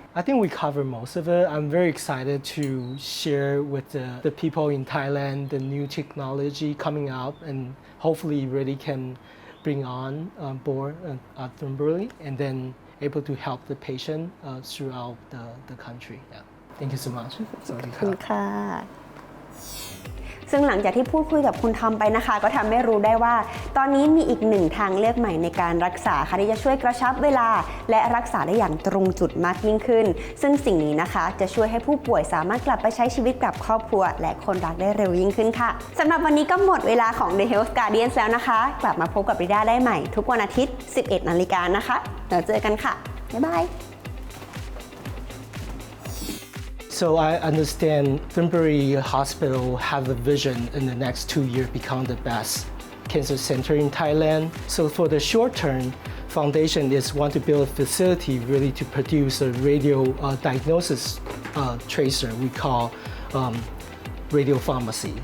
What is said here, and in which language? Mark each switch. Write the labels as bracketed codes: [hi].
[en] I think we covered most of it. I'm very excited to share with the people in Thailand the new technology coming up and hopefully really can bring on board Thunberg and then able to help the patient throughout the country. Yeah. Thank you so much. [th] ขอบคุณค่ะ ซึ่งหลังจากที่พูดคุยกับคุณทอมไปนะคะก็ทำให้รู้ได้ว่าตอนนี้มีอีกหนึ่งทางเลือกใหม่ในการรักษาค่ะที่จะช่วยกระชับเวลาและรักษาได้อย่างตรงจุดมากยิ่งขึ้นซึ่งสิ่งนี้นะคะจะช่วยให้ผู้ป่วยสามารถกลับไปใช้ชีวิตกับครอบครัวและคนรักได้เร็วยิ่งขึ้นค่ะสำหรับวันนี้ก็หมดเวลาของ The Health Guardians แล้วนะคะกลับมาพบกับริด้าได้ใหม่ทุกวันอาทิตย์ 11 นาฬิกานะคะแล้วเจอกันค่ะบ๊ายบาย [en] So I understand Thunberg Hospital have a vision in the next 2 years become the best cancer center in Thailand. So for the short term, foundation is want to build a facility really to produce a radio diagnosis tracer we call radiopharmacy.